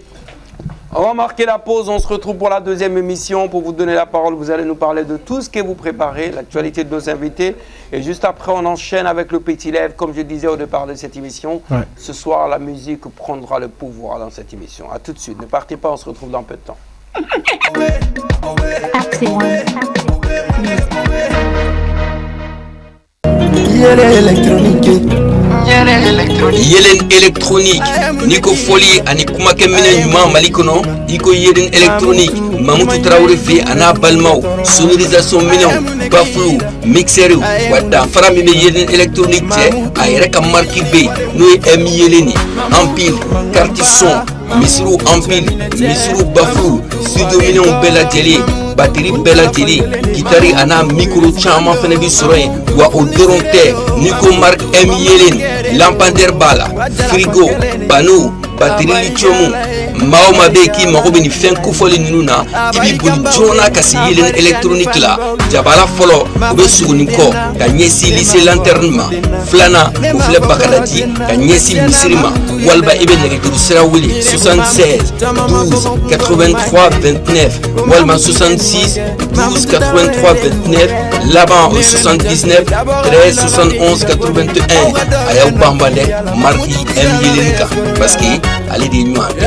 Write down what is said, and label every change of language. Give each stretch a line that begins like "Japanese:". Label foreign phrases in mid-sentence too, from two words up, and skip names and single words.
French: On va marquer la pause, on se retrouve pour la deuxième émission. Pour vous donner la parole, vous allez nous parler de tout ce que vous préparez, l'actualité de nos invités. Et juste après, on enchaîne avec le Petit Lève. Comme je disais au départ de cette émission, ce soir, la musique prendra le pouvoir dans cette émission. A tout de suite, ne partez pas, on se retrouve dans peu de temps.
Bambara: Yelen électronique niko foli ani kumakɛ minɛ ɲuman Mali kɔnɔ iko yelen électronique Mamutu Traoré fe ana balmaw sonorisation minɛnw bafulu mixeur wa danfara min bɛ yelen électronique cɛ a yɛrɛ ka marque be n'o ye M Yelen Empile
French: carte son
Bambara: misiru Empile misiru bafulu studio minɛnw bɛɛ lajɛlen batterie bɛɛ lajɛlen gitari ana micro caman fɛnɛ bi sɔrɔ yen wa o dɔrɔn tɛ n'i ko marque M yelen lampadaire b'a la frigo panneau
French: batterie lithium
Bambara: maa o maa bɛ yen k'i mago bɛ nin fɛn kofɔli ninnu na i b'i boli joona ka se yelen électronique la jabala fɔlɔ o bɛ suguni kɔ ka ɲɛsin lycée lanterne ma filanan o filɛ bakadaji ka ɲɛsin misiri ma walima i bɛ nɛgɛjuru sira wuli 76 12 83 29 walima 66 12 83 29 laban 79 13 71 81 a y'aw banban dɛ marque M yelen kan
French: parce que
Bambara: ale de ye ɲuman bɛɛ